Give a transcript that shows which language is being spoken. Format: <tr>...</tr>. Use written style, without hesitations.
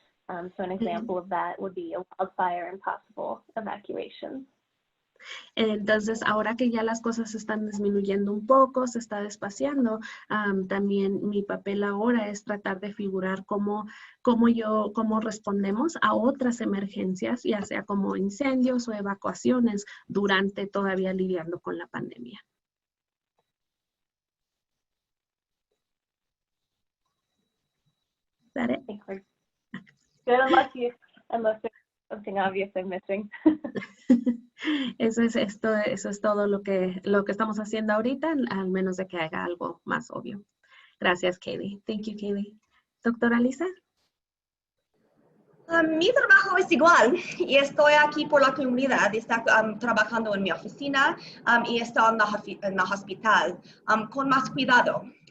<en>So an example of that would be a wildfire and possible evacuations.</en> <es>Entonces, ahora que ya las cosas se están disminuyendo un poco, se está despaciando, también mi papel ahora es tratar de figurar cómo respondemos a otras emergencias, ya sea como incendios o evacuaciones durante todavía lidiando con la pandemia.</es> <en>Is that it? Good, unless there's something obvious I'm missing.</en> <es>Eso es todo lo que estamos haciendo ahorita, al menos de que haga algo más obvio. Gracias, Kaylee.</es> <en>Thank you, Kaylee.</en> <es>Doctora Lisa. Mi trabajo es igual y estoy aquí por la comunidad, estoy trabajando en mi oficina y estoy en el hospital con más cuidado.</es>